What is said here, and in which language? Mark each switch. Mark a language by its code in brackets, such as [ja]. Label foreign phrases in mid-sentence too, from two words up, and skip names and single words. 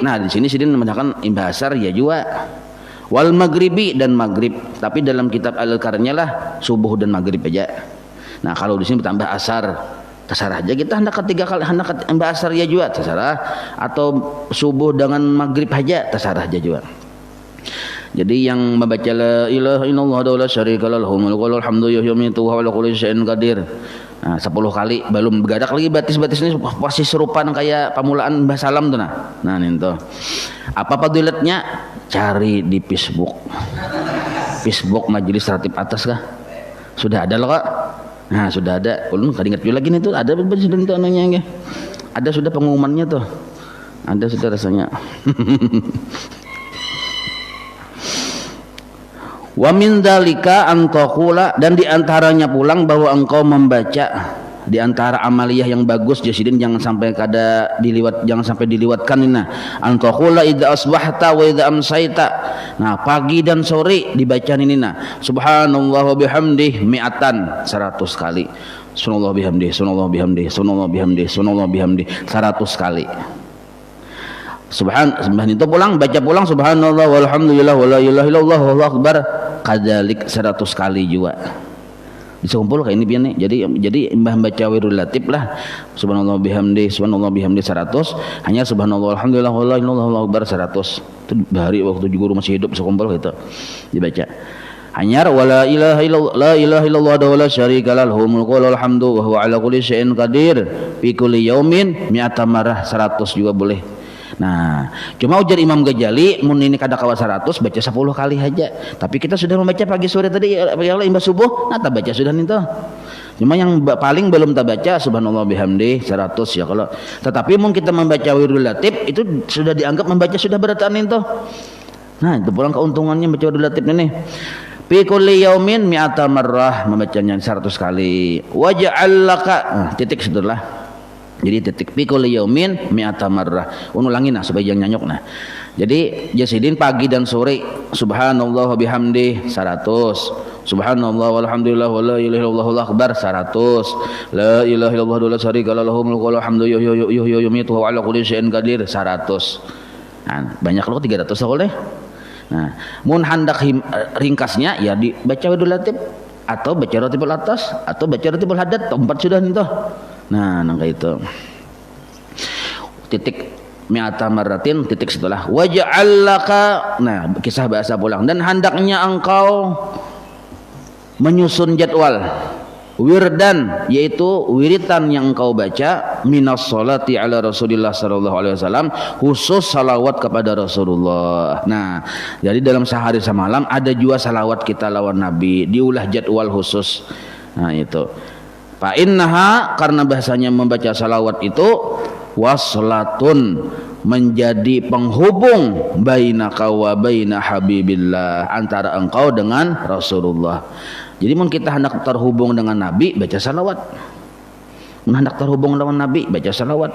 [bjn] Nah, di sini Sidin menanyakan imbah asar ya juga. [ar] والمغرب, [bjn] dan maghrib, tapi dalam kitab Al-Qarnya lah subuh dan maghrib aja. Nah, kalau di sini bertambah asar, terserah aja kita hendak ketiga kali, hendak tambah asar ya juga terserah, atau subuh dengan maghrib aja terserah aja juga. Jadi yang membaca [ar] لا إله إلا الله ولا شريك له الملك وله الحمد يحيي وعلى كل شيء قدير. [bjn] Nah, 10 kali belum begadak lagi batis-batis ini pasti serupa kayak pamulaan Mbah Salam tuh nah. Nah, itu. Apa fadilatnya? Cari di Facebook. Facebook Majelis Ratib Atas kah? Sudah ada loh Kak. Nah, sudah ada. Ulun enggak ingat lagi nih tuh, ada sudah itu anunya. Ada sudah pengumumannya tuh. Ada sudah rasanya. [ar] ومن ذلك أن تقول, [bjn] dan diantaranya pulang bahwa engkau membaca, di antara amaliyah yang bagus Jasidin jangan sampai jangan sampai diliwatkan ini. [ar] أن تقول إذا أصبحت وإذا أمسيت. [bjn] Nah, pagi dan sore dibaca ini nah. [ar] سبحان الله وبحمده مائة, [bjn] 100 kali. [ar] سبحان الله بحمده سبحان الله بحمده سبحان الله بحمده سبحان الله بحمده, subhanallah bihamdihi, [bjn] 100 kali. Subhan itu pulang, baca pulang [ar] سبحان الله والحمد لله ولا إله إلا الله والله أكبر, [bjn] kadzalik 100 kali juga. Bisa kumpul kayak ini pian nih. Jadi mbah baca wirul latif lah. [ar] سبحان الله بحمده 100, [bjn] hanya [ar] سبحان الله والحمد لله ولا إله إلا الله والله أكبر 100. [bjn] Itu bahari waktu guru masih hidup bisa kumpul gitu. Dibaca. Hanya [ar] ولا إله إلا الله لا إله إلا الله ولا شريك له الملك وله الحمد وهو على كل شيء قدير في كل يوم مائة مرة, [bjn] 100 juga boleh. Nah, cuma ujar Imam Ghazali mun ini kada kawa 100 baca 10 kali aja. Tapi kita sudah membaca pagi sore tadi [ar] يا الله [bjn] imbas subuh, nah tak baca sudah itu. Cuma yang paling belum tak baca subhanallah bihamdi 100 ya kalau. Tetapi mun kita membaca wirul latif itu sudah dianggap membaca sudah beratan itu. Nah, itu pulang keuntungannya baca wirul latif ini. [ar] في كل يوم مائة مرة, [bjn] membacanya 100 kali. [ar] وجعل لك, [bjn] titik setelah. Jadi titik pikul [ar] يوم مائة مرة. [bjn] Ulangin nah supaya jangan nyanyuk nah. Jadi Jasidin pagi dan sore [ar] سبحان الله وبحمده [bjn] 100. [ar] سبحان الله والحمد لله ولا إله إلا الله والله أكبر 100. لا إله إلا الله ولا شريك له الملك وله الحمد يحيي وعلى كل شيء قدير 100. [bjn] Nah, banyak loh 300 boleh. Nah, mun hendak ringkasnya ya dibaca wirul latif atau baca ratibul atas atau baca ratibul haddad, 4 sudah nih toh. Nah, nangka itu titik [ar] مائة مرة, [bjn] titik setelah waja'allaka. Nah, kisah bahasa pulang, dan hendaknya engkau menyusun jadwal wirdan, yaitu wiritan yang engkau baca [ar] من الصلاة على رسول الله صلى الله عليه وسلم, [bjn] khusus salawat kepada Rasulullah. Nah, jadi dalam sehari semalam ada juga salawat kita lawan Nabi, diulah jadwal khusus. Nah, itu [ar] فإنها, [bjn] karena bahasanya membaca salawat itu waslatun, menjadi penghubung [ar] بينك وبين حبيب الله, [bjn] antara engkau dengan Rasulullah. Jadi mun kita hendak terhubung dengan Nabi baca salawat, mun hendak terhubung dengan Nabi baca salawat.